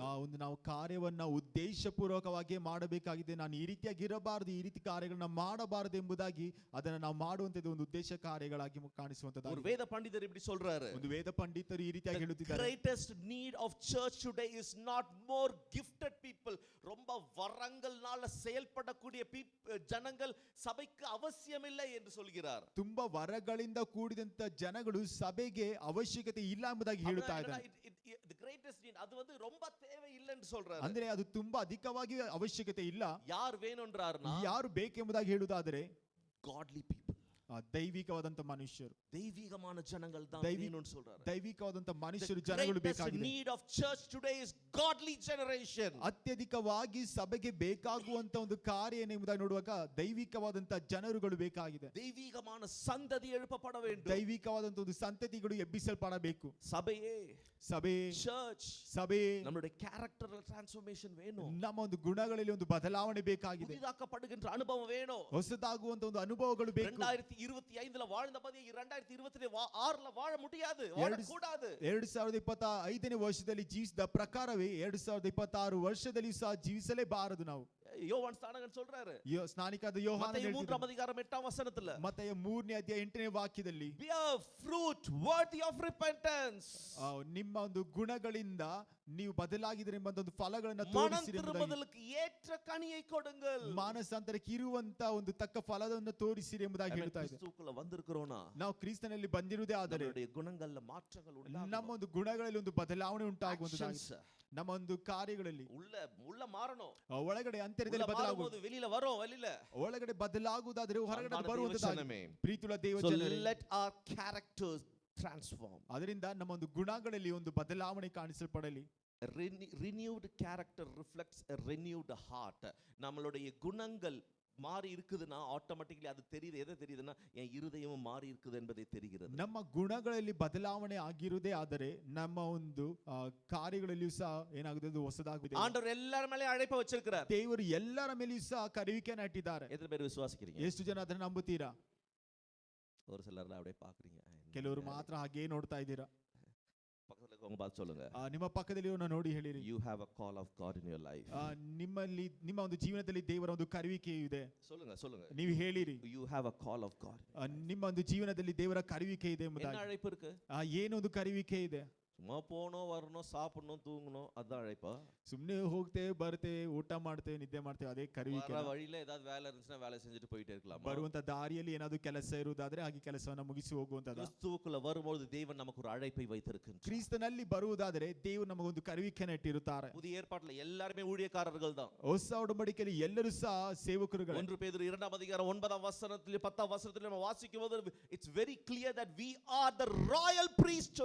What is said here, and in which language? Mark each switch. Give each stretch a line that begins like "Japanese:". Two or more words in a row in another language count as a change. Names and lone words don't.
Kannada: ಒಂದು ನಾವು ಕಾರ್ಯವನ್ನ ಉದ್ದೇಶಪೂರ್ವಕವಾಗಿ ಮಾಡಬೇಕಾಗಿದೆ. ನಾನು ಈ ರೀತಿಯಾಗಿ ಇರಬಾರದು, ಈ ರೀತಿ ಕಾರ್ಯಗಳನ್ನ ಮಾಡಬಾರದು ಎಂಬುದಾಗಿ ಅದನ್ನ ನಾವು ಮಾಡುವಂತದ್ದು ಒಂದು ಉದ್ದೇಶ ಕಾರ್ಯಗಳಾಗಿ
Tamil: ஒரு
Kannada: ಕಾಣಿಸುವಂತದ್ದು.
Tamil: வேத பண்டிதர் இப்படி சொல்றாரு,
Kannada: ಒಂದು ವೇದ ಪಂಡಿತರು ಈ ರೀತಿಯಾಗಿ ಹೇಳುತ್ತಿದ್ದಾರೆ,
English: greatest need of church today is not more gifted people.
Tamil: ரொம்ப வரங்கள்னால செயல்படக்கூடிய ஜனங்கள் சபைக்கு அவசியமில்லை என்று சொல்கிறார்.
Kannada: ತುಂಬಾ ವರಗಳಿಂದ ಕೂಡಿದಂತ ಜನಗಳು ಸಭೆಗೆ ಅವಶ್ಯಕತೆ ಇಲ್ಲ ಎಂಬುದಾಗಿ ಹೇಳುತ್ತಾ ಇದ್ದಾರೆ.
English: the greatest need
Tamil: அது வந்து ரொம்ப தேவை இல்லை என்று சொல்றாரு.
Kannada: ಅಂದ್ರೆ ಅದು ತುಂಬಾ ಅಧಿಕವಾಗಿ ಅವಶ್ಯಕತೆ ಇಲ್ಲ.
Tamil: யாரு வேணுன்றார்னா
Kannada: ಯಾರು ಬೇಕೆಂಬುದಾಗಿ ಹೇಳುವುದಾದರೆ
English: godly people,
Kannada: ದೈವಿಕವಾದಂತ ಮನುಷ್ಯರು,
Tamil: தெய்வீகமான ஜனங்கள் தான் வேணும்னு சொல்றாரு.
Kannada: ದೈವಿಕವಾದಂತ ಮನುಷ್ಯರು ಜನಗಳು ಬೇಕಾಗಿದೆ.
English: need of church today is godly generation.
Kannada: ಅತ್ಯಧಿಕವಾಗಿ ಸಭೆಗೆ ಬೇಕಾಗುವಂತ ಒಂದು ಕಾರ್ಯ ಏನೆಂಬುದಾಗಿ ನೋಡುವಾಗ ದೈವಿಕವಾದಂತ ಜನರುಗಳು ಬೇಕಾಗಿದೆ.
Tamil: தெய்வீகமான சந்ததி எழுப்பப்பட வேண்டும்.
Kannada: ದೈವಿಕವಾದಂತ ಒಂದು ಸಂತತಿಗಳು ಎಬ್ಬಿಸಲ್ಪಡಬೇಕು.
Tamil: சபையே,
Kannada: ಸಭೆ, church, ಸಭೆ,
Tamil: நம்மளுடைய
English: characteral transformation
Tamil: வேணும்.
Kannada: ನಮ್ಮ ಒಂದು ಗುಣಗಳಲ್ಲಿ ಒಂದು ಬದಲಾವಣೆ ಬೇಕಾಗಿದೆ.
Tamil: புதிதாக்கப்படுகின்ற அனுபவம் வேணும்.
Kannada: ಹೊಸದಾಗುವಂತ ಒಂದು ಅನುಭವಗಳು ಬೇಕು.
Tamil: 2025ல வாழ்ந்த பதி 2026ல வாழ முடியாது, வாழக்கூடாது.
Kannada: 2025ನೇ ವರ್ಷದಲ್ಲಿ ಜೀವಿಸಿದ ಪ್ರಕಾರವೇ 2026 ವರ್ಷದಲ್ಲಿ ಸಹ ಜೀವಿಸಲೇಬಾರದು ನಾವು.
Tamil: யோவான் ஸ்நானகன் சொல்றாரு,
Kannada: ಸ್ನಾನಿಕನಾದ ಯೋಹಾನ
Tamil: மத்தேயு 3ஆம் அதிகாரம் 8ஆம் வசனத்துல,
Kannada: ಮತ್ತಾಯ 3ನೇ ಅಧ್ಯಾಯ 8ನೇ ವಾಕ್ಯದಲ್ಲಿ,
English: bear fruit worthy of repentance.
Kannada: ನಿಮ್ಮ ಒಂದು ಗುಣಗಳಿಂದ ನೀವು ಬದಲಾಗಿದ್ರೆ ಎಂಬ ಒಂದು ಫಲಗಳನ್ನು
Tamil: மனம்
Kannada: ತೋರಿಸಿರಿ ಎಂಬುದಾಗಿ,
Tamil: திரும்புதலுக்கு ஏற்ற கனியை கொடுங்கள்.
Kannada: ಮಾನಸಾಂತರಕ್ಕೆ ಇರುವಂತ ಒಂದು ತಕ್ಕ ಫಲವನ್ನು ತೋರಿಸಿರಿ ಎಂಬುದಾಗಿ ಹೇಳ್ತಾ ಇದೆ.
Tamil: கிறிஸ்துவுக்குள்ள வந்திருக்கிறோனா,
Kannada: ನಾವು ಕ್ರಿಸ್ತನಲ್ಲಿ ಬಂದಿರುವುದೇ ಆದರೆ
Tamil: நம்மளுடைய குணங்கள்ல மாற்றங்கள் உண்டாகும்.
Kannada: ನಮ್ಮ ಒಂದು ಗುಣಗಳಲ್ಲಿ ಒಂದು ಬದಲಾವಣೆ ಉಂಟಾಗುವಂತದ್ದಾಗಿದೆ. Actions. ನಮ್ಮ ಒಂದು ಕಾರ್ಯಗಳಲ್ಲಿ
Tamil: உள்ள மாறணும்.
Kannada: ಒಳಗಡೆ ಅಂತರ್ಯದಲ್ಲಿ ಬದಲಾಗುವುದು,
Tamil: மாறும்போது வெளியில வரோம், வெளியில
Kannada: ಒಳಗಡೆ ಬದಲಾಗುವುದಾದ್ರೆ ಹೊರಗಡೆ ಅನ್ಮಾನ ಬರುವಂತದ್ದಾಗಿದೆ. ದೇವಜನமே. ಪ್ರೀತಿಯುಳ್ಳ ದೇವ So ಜನರೇ,
English: let our characters transform.
Kannada: ಅದರಿಂದ ನಮ್ಮ ಒಂದು ಗುಣಗಳಲ್ಲಿ ಒಂದು ಬದಲಾವಣೆ ಕಾಣಿಸಲ್ಪಡಲಿ.
English: renewed character reflects a renewed heart.
Tamil: நம்மளுடைய குணங்கள் மாறி இருக்குதுன்னா ஆட்டோமேட்டிக்கலி அது தெரியுது. எதை தெரியுதுன்னா என் இருதயமும் மாறி இருக்குது என்பதை தெரிகிறது.
Kannada: ನಮ್ಮ ಗುಣಗಳಲ್ಲಿ ಬದಲಾವಣೆ ಆಗಿರುವುದೇ ಆದರೆ ನಮ್ಮ ಒಂದು ಕಾರ್ಯಗಳಲ್ಲಿಯೂ ಸಹ ಏನಾಗುತ್ತದೆ, ಹೊಸದಾಗುತ್ತದೆ.
Tamil: ஆண்டவர் எல்லார் மேலயும் அழைப்பை வச்சிருக்கிறார்.
Kannada: ದೇವರು ಎಲ್ಲರ ಮೇಲೆಯೂ ಸಹ ಕರೆಯುವಿಕೆಯನ್ನು ಇಟ್ಟಿದ್ದಾರೆ.
Tamil: எத்தனை பேர் விசுவாசிக்கிறீங்க?
Kannada: ಎಷ್ಟು ಜನ ಅದನ್ನು ನಂಬುತ್ತೀರಾ?
Tamil: ஒரு சிலர் அப்படியே பாக்குறீங்க.
Kannada: ಕೆಲವರು ಮಾತ್ರ ಹಾಗೆ ನೋಡ್ತಾ ಇದ್ದೀರಾ.
Tamil: பக்கத்துல இருக்கவங்க பார்த்து சொல்லுங்க,
Kannada: ನಿಮ್ಮ ಪಕ್ಕದಲ್ಲಿ ನೋಡಿ ಹೇಳಿರಿ,
English: you have a call of God in your life.
Kannada: ನಿಮ್ಮಲ್ಲಿ ನಿಮ್ಮ ಒಂದು ಜೀವನದಲ್ಲಿ ದೇವರ ಒಂದು ಕರೆಯುವಿಕೆಯು ಇದೆ.
Tamil: சொல்லுங்க,
Kannada: ನೀವು ಹೇಳಿರಿ,
English: you have a call of God.
Kannada: ನಿಮ್ಮ ಒಂದು ಜೀವನದಲ್ಲಿ ದೇವರ ಕರೆಯುವಿಕೆ ಇದೆ
Tamil: என்ன
Kannada: ಎಂಬುದಾಗಿ.
Tamil: அழைப்பு இருக்கு?
Kannada: ಏನೊಂದು ಕರೆಯುವಿಕೆ ಇದೆ?
Tamil: சும்மா போனோம் வரணும் சாப்பிடணும் தூங்கணும் அதான் அழைப்பா?
Kannada: ಸುಮ್ಮನೆ ಹೋಗ್ತೇವೆ ಬರ್ತೇವೆ ಊಟ ಮಾಡ್ತೇವೆ ನಿದ್ದೆ ಮಾಡ್ತೇವೆ ಅದೇ ಕರೆಯುವಿಕೆ?
Tamil: வர வழியில ஏதாவது வேலை இருந்துச்சுன்னா வேலை செஞ்சுட்டு போயிட்டே இருக்கலாம்.
Kannada: ಬರುವಂತ ದಾರಿಯಲ್ಲಿ ಏನಾದ್ರು ಕೆಲಸ ಇರುವುದಾದ್ರೆ ಹಾಗೆ ಕೆಲಸವನ್ನ ಮುಗಿಸಿ ಹೋಗುವಂತದ.
Tamil: கிறிஸ்துவுக்குள்ள வரும்போது தேவன் நமக்கு ஒரு அழைப்பை வைத்திருக்கிறார்.
Kannada: ಕ್ರಿಸ್ತನಲ್ಲಿ ಬರುವುದಾದರೆ ದೇವರು ನಮಗೊಂದು ಕರೆಯುವಿಕೆಯನ್ನು ಇಟ್ಟಿರುತ್ತಾರೆ.
Tamil: புதிய ஏற்பாட்டுல எல்லாருமே ஊழியக்காரர்கள் தான்.
Kannada: ಹೊಸ ಒಡಂಬಡಿಕೆಯಲ್ಲಿ ಎಲ್ಲರೂ ಸಹ ಸೇವಕರುಗಳು.
Tamil: 1 பேதுரு 2ஆம் அதிகாரம் 9ஆம் வசனத்திலே 10ஆம் வசனத்திலே நம்ம வாசிக்கும்போது
English: it's very clear that we are the royal priesthood.